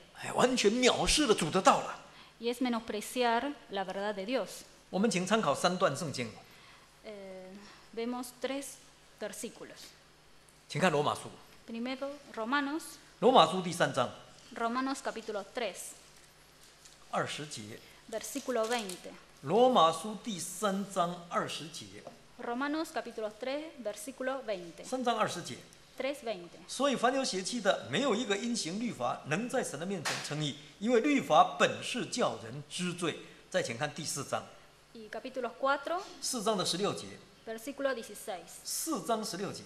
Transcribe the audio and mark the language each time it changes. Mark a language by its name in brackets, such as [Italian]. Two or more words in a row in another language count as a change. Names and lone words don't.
[Chinese] 完全藐视了主的道了。 [Spanish] Y es menospreciar la verdad de Dios. [Chinese] 我们请参考3段圣经。 [Spanish] Vemos 3 versículos. [Chinese] 请看罗马书。 [Spanish] Primero, Romanos. [Chinese] 罗马书第3章。 [Spanish] Romanos capítulo 3. [Chinese] 20 节。 [Spanish] Versículo 20. [Chinese] 罗马书第3章20节。 [Spanish] Romanos capítulo 3, versículo 20. [Chinese] 3 章20节。 3:20. 所以凡有血气的，没有一个因行律法能在神的面前称义，因为律法本是叫人知罪。再请看第4章。 [Spanish] Y capítulo 4, [Chinese] 4 章的16节。 [Spanish] versículo 16. [Chinese] 4章16节。